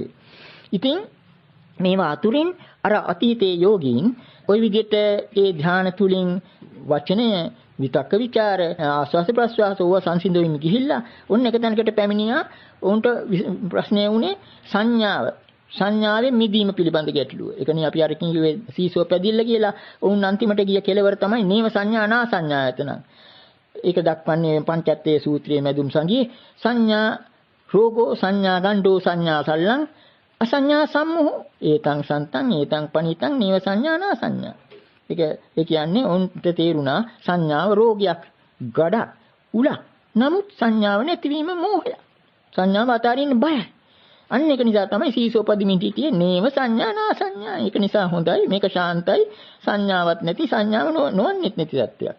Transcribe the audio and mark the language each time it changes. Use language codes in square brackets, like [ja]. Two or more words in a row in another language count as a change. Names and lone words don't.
[si] ඉතින් මේවා අතුරින් අර අතීතයේ යෝගීන් ওই විදිහට ඒ ධ්‍යාන තුලින් වචනය විතක්ක ਵਿਚාර ආස්වාස ප්‍රස්වාස ඕවා සංසිඳෙමින් ගිහිල්ලා ඔන්න එක තැනකට පැමිණියා. උන්ට ප්‍රශ්නය වුණේ සංඥාවේ මිදීම පිළිබඳ ගැටලුව. ඒකනේ අපි අර කිව්වේ සීසෝ පැදිල්ල කියලා. උන් අන්තිමට ගිය කෙලවර තමයි [pi] නේව සංඥා නා සංඥායතන. [si] ඒක දක්වන්නේ පංචත්තේ සූත්‍රයේ මැදුම් සංගයේ [pi] සංඥා රෝගෝ සංඥා ගණ්ඩෝ සංඥා සල්ලං අසංඥා සම්මෝහ ඒතං සන්තං ඒතං පනිතං නේව සංඥා නා සංඥා. [si] ඒ කියන්නේ උන්ට තේරුණා සංඥාව රෝගයක්, ගඩක්, උලක්. නමුත් සංඥාව නැතිවීම මෝහය. සංඥාව අතාරින්න බයයි. අන්න ඒක නිසා තමයි සීසෝපදිමින් හිටියේ [pi] නේව සංඥා නා සංඥා. [si] ඒක නිසා හොඳයි මේක ශාන්තයි සංඥාවක් නැති සංඥාව නොවන්නේත් නැති තත්ත්වයක්.